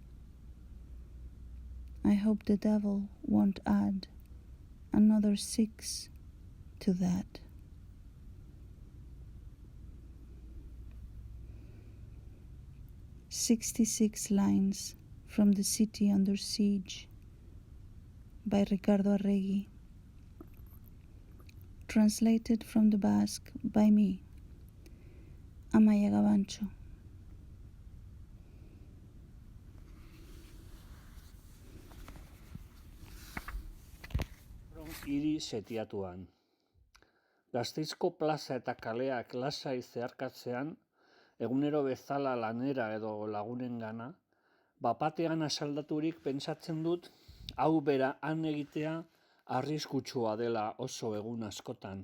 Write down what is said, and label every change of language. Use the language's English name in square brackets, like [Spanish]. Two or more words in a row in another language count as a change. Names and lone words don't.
[English] I hope the devil won't add another 6 to that. 66 Lines from the City Under Siege by Rikardo Arregi. Translated from the Basque by me, Amaia Gabantxo. [Basque] Hiri setiatuan. Gasteizko plaza eta kaleak lasai zeharkatzean, egunero bezala lanera edo lagunengana, bapatean asaldaturik pentsatzen dut, hau bera han egitea arriskutsua dela oso egun askotan.